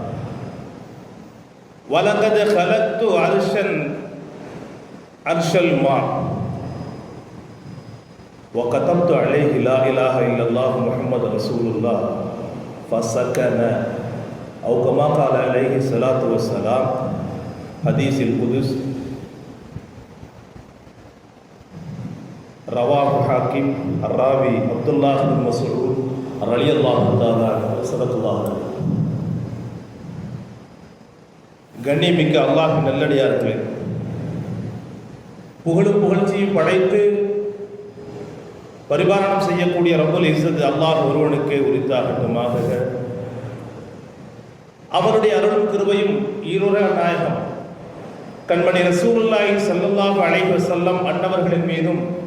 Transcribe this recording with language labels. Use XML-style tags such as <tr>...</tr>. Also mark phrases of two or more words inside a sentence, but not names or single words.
<ar>ولقد خلقت عرش الماء وكتبت عليه لا إله إلا الله محمد رسول الله فسكن أو كما قال عليه الصلاة والسلام حديث القدس رواه حاكم الراوي عبد الله بن مسعود رضي الله تعالى عنه صدق الله.</ar> <ta>கண்ணியமிக்க அல்லாஹ்வின் நல்லடியார்களே, புகழும் புகழ்ச்சியும் படைத்து பரிபாலனம் செய்யக்கூடிய</ta> <ar>رب العزة</ar> <ta>அல்லாஹ் ஒருவனுக்கு உரித்தாகட்டுமாக. அவருடைய அருளும் கிருபையும் ஈருர நாயகம் கண்மணி</ta> <ar>رسول الله صلى الله عليه وسلم</ar> <ta>அன்னவர்களின் மீதும்</ta>